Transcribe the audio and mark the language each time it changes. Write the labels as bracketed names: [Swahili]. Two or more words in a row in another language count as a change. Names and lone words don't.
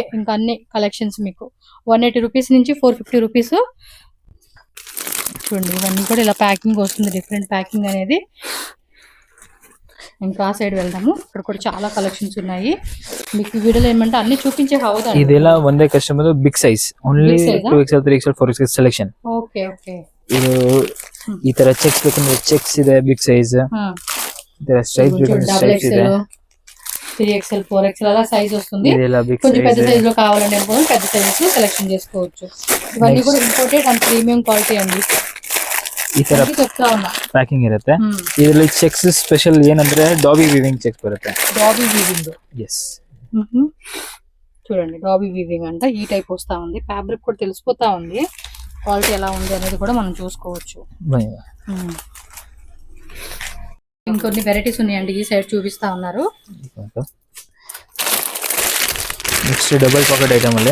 [Telugu] ఇంకా అన్ని కలెక్షన్స్ మీకు 180 రూపీస్ నుంచి 450 రూపీస్. చూడండి ఇవన్నీ కూడా ఇలా ప్యాకింగ్ వస్తుంది, [English] different packing [Telugu] అనేది. ఇంకా ఆ సైడ్ వెళ్దాము, ఇక్కడ కూడా చాలా కలెక్షన్స్ ఉన్నాయి. మీకు వీడియోలో ఏమంటే అన్ని చూపించే హౌదా. [English] ಇದೆಲ್ಲ ಒಂದೇ customer big size, only 2XL 3XL 4XL selection. okay okay. [Kannada] ಇದು ಈ ತರ ಚೆಕ್ಸ್ ಬೇಕಂದ್ರೆ ಚೆಕ್ಸ್ ಇದೆ, [English] big size. [Kannada] ಇದರ ಸ್ಟ್ರೈಪ್ ಬೇಕಂದ್ರೆ ಸ್ಟ್ರೈಪ್ಸ್ ಇದೆ. [Telugu] 3XL 4XL అలా సైజ్ వస్తుంది. కొంచెం పెద్ద సైజ్ లో కావాలంటే పెద్ద సైజ్ లో సెలెక్షన్ చేసుకోవచ్చు. ఇవన్నీ కూడా [English] imported and premium quality [Telugu] అండి. [Kannada] ಈ ತರ ಪ್ಯಾಕಿಂಗ್ ಇರುತ್ತೆ. ಇದರಲ್ಲಿ ಚೆಕ್ಸ್ ಸ್ಪೆಷಲ್ ಏನಂದ್ರೆ [English] dobby weaving checks [Kannada] ಬರುತ್ತೆ. [English] dobby weaving, [Telugu] ఎస్. చూడండి [English] dobby weaving [Telugu] అంటే ఈ టైప్ వస్తా ఉంది. ఫ్యాబ్రిక్ కూడా తెలిసిపోతా ఉంది, క్వాలిటీ ఎలా ఉంది అనేది కూడా మనం చూసుకోవచ్చు. ఇంకొన్ని వెరైటీస్ ఉన్నాయండి ఈ సైడ్ చూపిస్తా ఉన్నారు. [English] next double pocket item అల్లే.